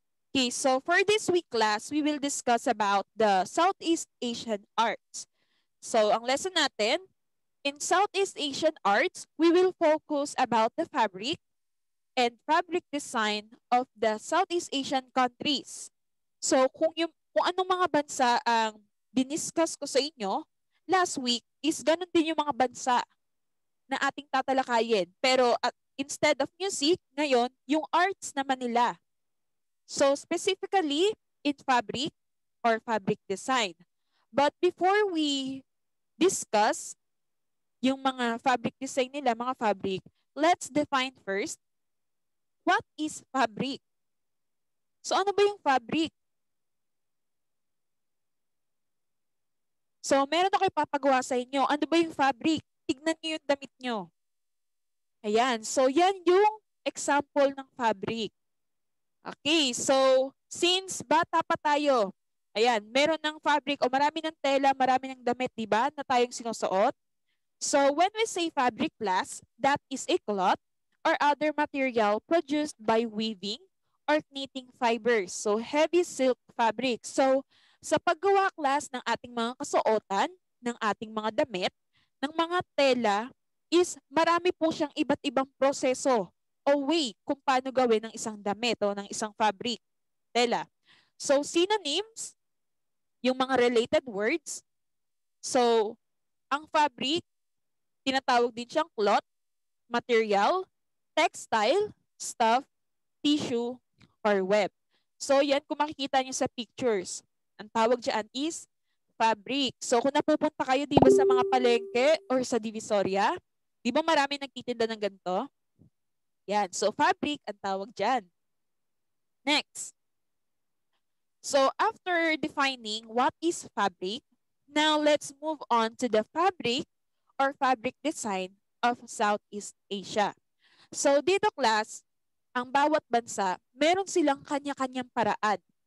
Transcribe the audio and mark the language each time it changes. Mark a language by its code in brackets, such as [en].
[en] Okay, so for this week class, we will discuss about the Southeast Asian arts. So [tl] ang lesson natin, [en] in Southeast Asian arts, we will focus about the fabric and fabric design of the Southeast Asian countries. [tl] So kung anong mga bansa ang diniscuss ko sa inyo [en] last week [tl] is ganun din yung mga bansa na ating tatalakayin. Pero [en] instead of music, [tl] ngayon, yung arts naman nila. [en] So specifically in fabric or fabric design. But before we discuss [tl] yung mga fabric design nila, [en] mga fabric, let's define first, what is fabric? [tl] So ano ba yung fabric? So meron ako ipapagawa sa inyo. Ano ba yung fabric? Tignan niyo yung damit nyo. Ayan. So yan yung example ng fabric. Okay, so since bata pa tayo, ayan, meron ng fabric o marami ng tela, marami ng damit, di ba, na tayong sinusuot. [en] So when we say fabric class, that is a cloth or other material produced by weaving or knitting fibers. So heavy silk fabric. [tl] So sa paggawa class ng ating mga kasuotan, ng ating mga damit, ng mga tela, is marami po siyang iba't ibang proseso o way kung paano gawin ng isang damit o ng isang fabric, tela. [en] So synonyms, [tl] yung mga [en] related words. So ang fabric, [tl] tinatawag din siyang [en] cloth, material, textile, stuff, tissue, or web. [tl] So yan kung makikita niyo sa pictures. Ang tawag dyan is fabric. So kung napupunta kayo di ba sa mga palengke or sa Divisoria, di ba marami nagtitinda ng ganito? Yan. So, fabric ang tawag dyan. [en] Next. So, after defining what is fabric, now let's move on to the fabric or fabric design of Southeast Asia. [tl] So, dito class, ang bawat bansa, meron silang kanya-kanyang paraan.